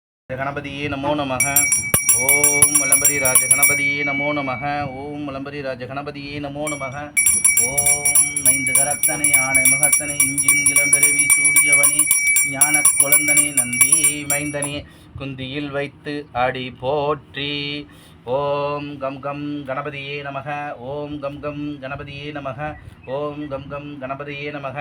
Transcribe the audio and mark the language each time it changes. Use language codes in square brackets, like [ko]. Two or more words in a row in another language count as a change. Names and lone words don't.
[sa] गणपतिये नमो नमः। ओम वलंबरी राज गणपतिये नमो नमः। ओम वलंबरी राज गणपतिये नमो नमः। [ta] ओम नैந்து கரத்தனை ஆணை முகத்தனை இஞ்சின் இளம்பெருவி சூடியவனே ஞான குழந்தனே நந்தி மைந்தனே குந்தியில் வைத்து ஆடி போற்றி. [sa] ओम् गं गं गणपतये नमः. ओम् गं गं गणपतये नमः। ओम् गं गं गणपतये नमः.